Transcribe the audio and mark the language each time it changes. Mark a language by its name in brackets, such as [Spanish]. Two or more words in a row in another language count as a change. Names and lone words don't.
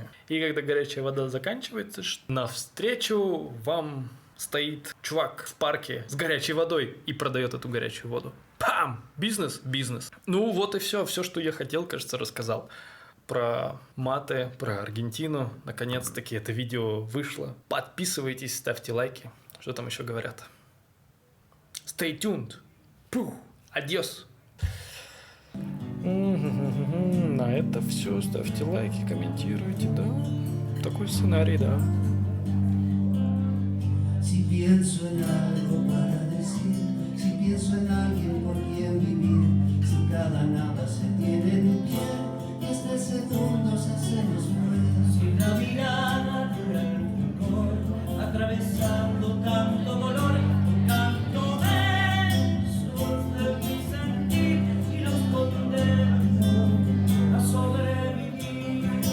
[Russian] И когда горячая вода заканчивается, навстречу вам стоит чувак в парке с горячей водой и продает эту горячую воду. Пам! Бизнес, бизнес. Ну вот и все. Все, что я хотел, кажется, рассказал. Про маты, про Аргентину. Наконец-таки это видео вышло. Подписывайтесь, ставьте лайки. Что там еще говорят? [English] Stay tuned. [Russian] Пух. Адьос. На это все. Ставьте лайки, комментируйте, да. Такой сценарий, да. [Spanish] Si pienso en algo para decir, si pienso en alguien por quien vivir, si cada nada se tiene en pie, y este segundo se nos muere. Si la mirada dura el fulgor, atravesando tanto dolor, canto versos de mi sentir y los condeno a sobrevivir.